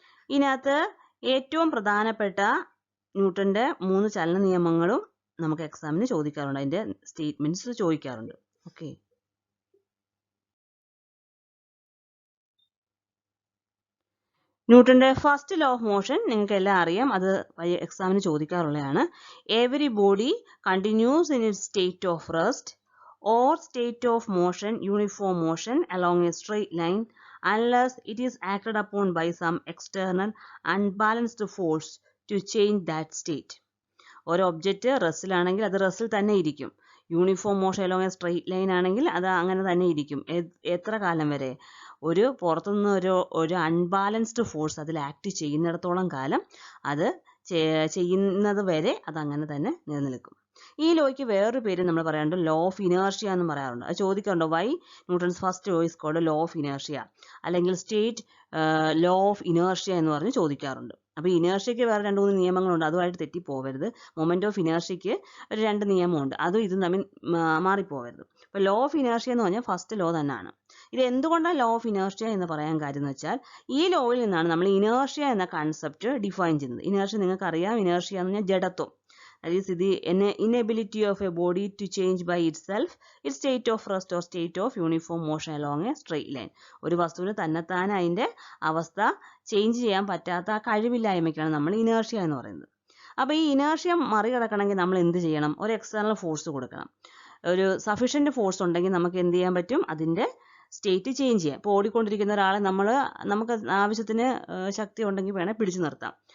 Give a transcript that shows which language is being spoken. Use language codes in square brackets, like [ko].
[ml] ഇതിനകത്ത് ഏറ്റവും പ്രധാനപ്പെട്ട ന്യൂട്ടന്റെ 3 ചലന നിയമങ്ങളും നമുക്ക് എക്സാമിന് ചോദിക്കാറുണ്ട്. അതിന്റെ സ്റ്റേറ്റ്മെന്റ്സ് ചോദിക്കാറുണ്ട്. ഓക്കെ, ന്യൂട്ടന്റെ ഫസ്റ്റ് ലോ ഓഫ് മോഷൻ നിങ്ങൾക്ക് എല്ലാം അറിയാം. അത് എക്സാമിന് ചോദിക്കാറുള്ളതാണ്. [en] Everybody continues in it state of rest or state of motion, uniform motion along a straight line unless it is acted upon by some external unbalanced force to change that state. [ml] ഒരു object റെസ്റ്റിലാണെങ്കിൽ അത് റെസ്റ്റിൽ തന്നെ ഇരിക്കും. [en] uniform motion along a straight line [ml] ആണെങ്കിൽ അത് അങ്ങനെ തന്നെ ഇരിക്കും. എത്ര കാലം വരെ? ഒരു പുറത്തുനിന്ന് ഒരു അൺബാലൻസ്ഡ് ഫോഴ്സ് അതിൽ ആക്ട് ചെയ്യുന്നിടത്തോളം കാലം അത് ചെയ്യുന്നത് വരെ അത് അങ്ങനെ തന്നെ നിലനിൽക്കും. ഈ ലോയ്ക്ക് വേറൊരു പേര് നമ്മൾ പറയാറുണ്ട്, ലോ ഓഫ് ഇനേർഷ്യ എന്ന് പറയാറുണ്ട്. അത് ചോദിക്കാറുണ്ട്, [en] why Newton's first law is called law of inertia, അല്ലെങ്കിൽ state law of inertia [ml] എന്ന് പറഞ്ഞ് ചോദിക്കാറുണ്ട്. അപ്പോൾ ഇനേർഷ്യയ്ക്ക് വേറെ 2-3 നിയമങ്ങളുണ്ട്, അതുമായിട്ട് തെറ്റിപ്പോവരുത്. മൊമെന്റ് ഓഫ് ഇനേർഷ്യയ്ക്ക് ഒരു 2 നിയമമുണ്ട്, അതും ഇതും തമ്മിൽ മാറിപ്പോവരുത്. അപ്പോൾ ലോ ഓഫ് ഇനേർഷ്യ എന്ന് പറഞ്ഞാൽ ഫസ്റ്റ് ലോ തന്നെയാണ്. ഇത് എന്തുകൊണ്ടാണ് ലോ ഓഫ് ഇനേർഷ്യ എന്ന് പറയാൻ കാര്യം എന്ന് വെച്ചാൽ, ഈ ലോയിൽ നിന്നാണ് നമ്മൾ ഇനേർഷ്യ എന്ന കൺസെപ്റ്റ് ഡിഫൈൻ ചെയ്യുന്നത്. ഇനേർഷ്യ നിങ്ങൾക്കറിയാം, ഇനേർഷ്യ എന്ന് പറഞ്ഞാൽ ജഡത്വം. [en] That is the inability of a body to change by itself its state of rest or state of uniform motion along a straight line. [ml] ഒരു വസ്തുവിന് തന്നെത്താൻ അതിൻ്റെ അവസ്ഥ ചേഞ്ച് ചെയ്യാൻ പറ്റാത്ത കഴിവില്ലായ്മയ്ക്കാണ് നമ്മൾ ഇനേർഷ്യ എന്ന് പറയുന്നത്. അപ്പോൾ ഈ ഇനേർഷ്യ മറികടക്കണമെങ്കിൽ നമ്മൾ എന്ത് ചെയ്യണം? ഒരു എക്സ്റ്റേണൽ ഫോഴ്സ് കൊടുക്കണം. ഒരു സഫീഷ്യൻറ്റ് ഫോഴ്സ് ഉണ്ടെങ്കിൽ നമുക്ക് എന്ത് ചെയ്യാൻ പറ്റും? അതിൻ്റെ സ്റ്റേറ്റ് ചേഞ്ച് ചെയ്യാം. ഇപ്പോൾ ഓടിക്കൊണ്ടിരിക്കുന്ന ഒരാളെ നമുക്ക് ആവശ്യത്തിന് ശക്തി ഉണ്ടെങ്കിൽ വേണേൽ പിടിച്ചു നിർത്താം.